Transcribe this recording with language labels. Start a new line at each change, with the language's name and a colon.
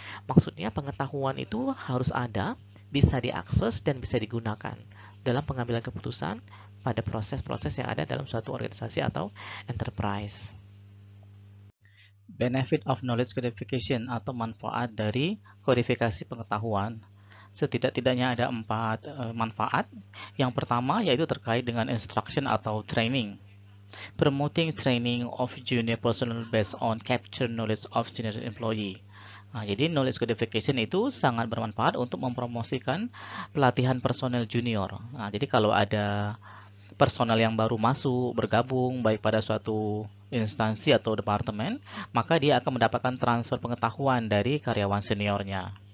Indonesian: Maksudnya pengetahuan itu harus ada, bisa diakses, dan bisa digunakan dalam pengambilan keputusan pada proses-proses yang ada dalam suatu organisasi atau enterprise.
English: Benefit of knowledge codification
Indonesian: atau manfaat dari kodifikasi pengetahuan. Setidak-tidaknya ada 4 manfaat. Yang pertama yaitu terkait dengan instruction atau training.
English: Promoting training of junior personnel based on capture knowledge of senior employee.
Indonesian: Jadi knowledge codification itu sangat bermanfaat untuk mempromosikan pelatihan personel junior. Jadi kalau ada personel yang baru masuk, bergabung, baik pada suatu instansi atau departemen, maka dia akan mendapatkan transfer pengetahuan dari karyawan seniornya.